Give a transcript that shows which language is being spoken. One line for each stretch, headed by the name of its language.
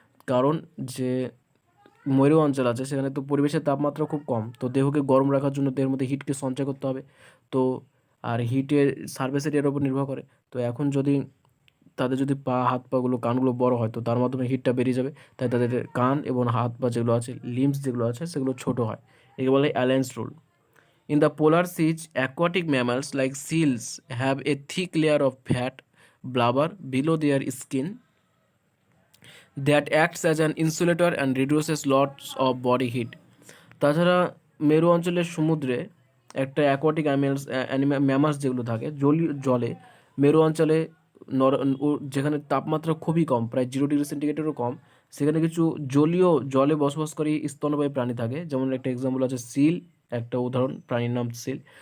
Bangla: কারণ যে মরু অঞ্চল আছে সেখানে তো পরিবেশের তাপমাত্রা খুব কম, তো দেহকে গরম রাখার জন্য দেহের মধ্যে হিটকে সঞ্চয় করতে হবে। তো আর হিটের সার্ফেস এরিয়ার উপর নির্ভর করে। তো এখন যদি তাদের যদি পা হাত পাগুলো কানগুলো বড় হয়, তো তার মাধ্যমে হিটটা বেরিয়ে যাবে, তাই তাদের কান এবং হাত পা যেগুলো আছে, লিম্স যেগুলো আছে, সেগুলো ছোট হয়। একে বলে অ্যালেন্স rule.
English: In the polar seas, aquatic mammals like seals have a thick layer of fat blubber below their skin that acts as an insulator and reduces lots of body heat.
Bangla: তাছাড়া মেরু অঞ্চলের সমুদ্রে একটা অ্যাকোয়াটিক ম্যামাস যেগুলো থাকে জলে, মেরু অঞ্চলে যেখানে তাপমাত্রা খুবই কম, প্রায় 0 ডিগ্রি সেন্টিগ্রেডেরও কম, সেখানে কিছু জলে বসবাসকারী স্তন্যপায়ী প্রাণী থাকে। যেমন একটা এক্সাম্পল আছে সিল, একটা উদাহরণ প্রাণীর নাম সিল।